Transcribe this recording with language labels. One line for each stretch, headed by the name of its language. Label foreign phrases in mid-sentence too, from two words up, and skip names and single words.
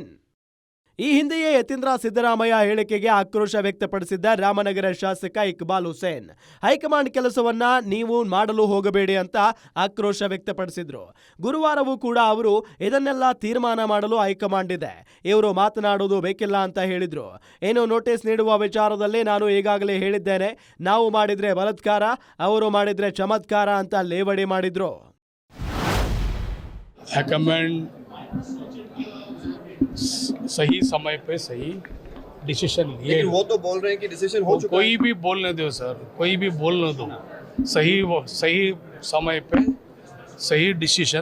Kannada: ಈ ಹಿಂದೆಯೇ ಯತೀಂದ್ರ ಸಿದ್ದರಾಮಯ್ಯ ಹೇಳಿಕೆಗೆ ಆಕ್ರೋಶ ವ್ಯಕ್ತಪಡಿಸಿದ್ದ ರಾಮನಗರ ಶಾಸಕ ಇಕ್ಬಾಲ್ ಹುಸೇನ್ ಹೈಕಮಾಂಡ್ ಕೆಲಸವನ್ನ ನೀವು ಮಾಡಲು ಹೋಗಬೇಡಿ ಅಂತ ಆಕ್ರೋಶ ವ್ಯಕ್ತಪಡಿಸಿದ್ರು. ಗುರುವಾರವೂ ಕೂಡ ಅವರು ಇದನ್ನೆಲ್ಲ ತೀರ್ಮಾನ ಮಾಡಲು ಹೈಕಮಾಂಡ್ ಇದೆ, ಇವರು ಮಾತನಾಡುವುದು ಬೇಕಿಲ್ಲ ಅಂತ ಹೇಳಿದ್ರು. ಏನು ನೋಟಿಸ್ ನೀಡುವ ವಿಚಾರದಲ್ಲಿ ನಾನು ಈಗಾಗಲೇ ಹೇಳಿದ್ದೇನೆ, ನಾವು ಮಾಡಿದ್ರೆ ಬಲಾತ್ಕಾರ, ಅವರು ಮಾಡಿದ್ರೆ ಚಮತ್ಕಾರ ಅಂತ ಲೇವಡಿ ಮಾಡಿದ್ರು.
Hindi: हाईकमांड सही समय पे सही डिसीजन लिए। लेकिन वो तो बोल रहे हैं कि डिसीजन हो चुका कोई भी बोलने दो सर, कोई भी बोलने दो, सही समय पे सही डिसीजन।